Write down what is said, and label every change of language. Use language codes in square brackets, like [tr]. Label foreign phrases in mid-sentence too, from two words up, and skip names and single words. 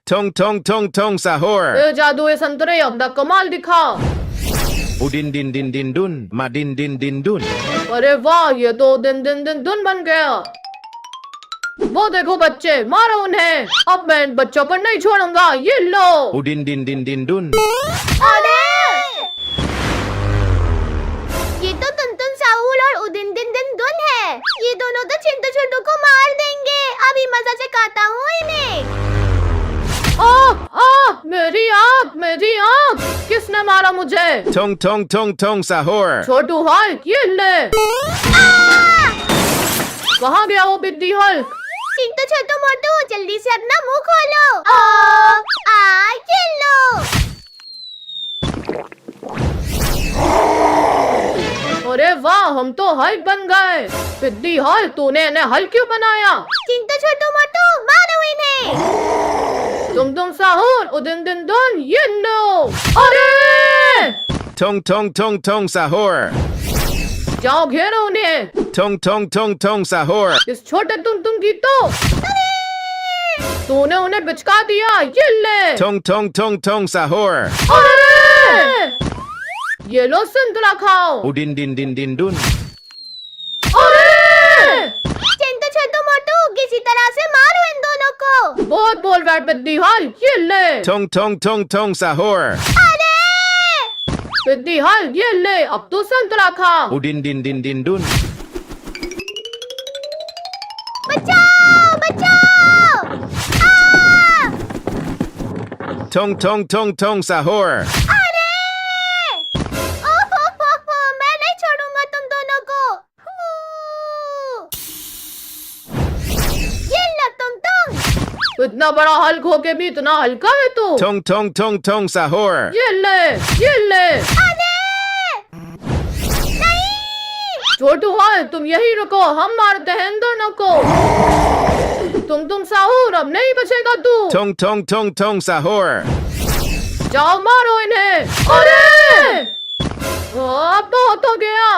[hi] Tong tong tong tong sahur. ए जादुई संतरे अपना कमाल दिखा। Udin din din din dun. Madin din din dun. अरे वाह, ये तो दिन दिन दिन धुन बन गया। वो देखो बच्चे, मारो उन्हें। अब मैं इन बच्चों पर नहीं छोड़ूंगा। ये लो। Udin din din din dun. अरे ये तो टुनटुन साहुल और उदिन दिन दिन दुन है। ये दोनों तो चिंटू छोटू को मार देंगे। अभी मजा चखाता हूँ इन्हें। मेरी आँख, मेरी आँख। किसने मारा मुझे? Tong tong tong tong sahur. छोटू हल्क, ये ले। कहाँ गया वो बिद्दी हल्क? चिंटू छोटू मोटू जल्दी से अपना मुंह खोलो। ये लो। अरे वाह, हम तो हल्क बन गए। बिद्दी हल्क, तूने इन्हें हल्क क्यों बनाया? चिंटू छोटू मोटू मारो इन्हें। तुम साहुर, उदिन दिन दुन, ये लो। अरे Tong tong tong tong sahur. जाओ घेरो उन्हें। Tong tong tong tong sahur. इस छोटे तुम की तो तूने उन्हें बिचका दिया। ये ले। Tong tong tong tong sahur. अरे ये लो संतरा खाओ। Udin din din din dun. अरे चिंटू छोटू मोटू किसी तरह से मारो इन दोनों को। बहुत बोल बैठ बिद्दी हल, ये ले। Tong tong tong tong sahur. बिद्दी हल, ये ले। अब तू संतरा खा। Udin din din din dun. बचाओ बचाओ। Tong tong tong tong sahur. मैं नहीं छोड़ूंगा तुम दोनों को। ये लो तुम। इतना बड़ा हल्क होके भी इतना हल्का है तू। Tong tong tong tong sahur. ये ले, ये ले। छोटू हल, तुम यही रुको, हम मारते हैं इन दोनों को। तुम साहुर, अब नहीं बचेगा तू। Tong tong tong tong sahur. जाओ मारो इन्हें। अरे अब बहुत हो गया।